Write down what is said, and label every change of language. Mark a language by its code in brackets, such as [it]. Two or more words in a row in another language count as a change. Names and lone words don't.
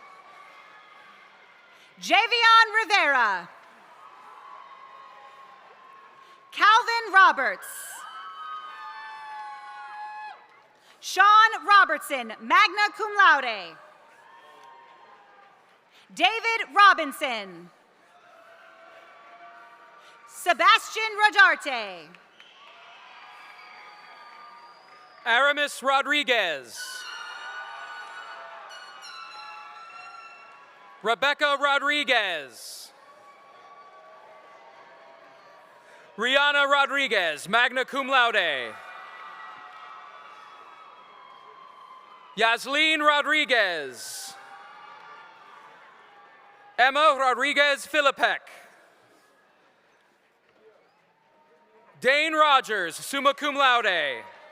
[en] Javion Rivera. Calvin Roberts. Sean Robertson, [la] magna cum laude. [en] David Robinson. Sebastian Rodarte. Aramis Rodriguez. Rebecca Rodriguez. Rihanna Rodriguez, [la] magna cum laude. [en] Yasleen Rodriguez. Emma Rodriguez Philippek. Dane Rogers, [la] summa cum laude.